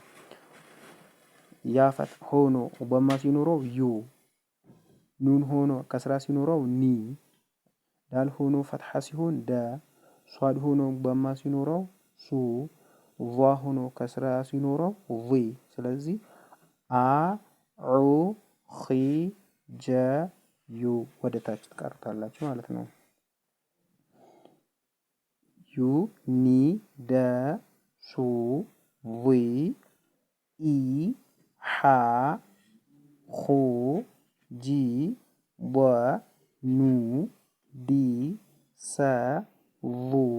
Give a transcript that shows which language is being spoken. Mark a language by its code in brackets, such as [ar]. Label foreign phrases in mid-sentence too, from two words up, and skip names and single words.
[am] ያ ሆኖ ضማ ሲኖረው ዩ፣ ኑን ሆኖ ከስራ ሲኖረው ኒ፣ ዳል ሆኖ ፈትሐ ሲሆን ደ፣ ሷድ ሆኖ ضማ ሲኖረው ሱ፣ ዟ ሆኖ ከስራ ሲኖረው ዚ። ስለዚህ አ፣ ዑ፣ ኺ፣ ጀ፣ ዩ ወደ ታች ትቀርታላችሁ ማለት ነው። [ar] يُ، نِ، دَ، سُ، زِ، إِ، حَ، خُ، جِ، بُو، نُ، دِ، سَ، زُ፣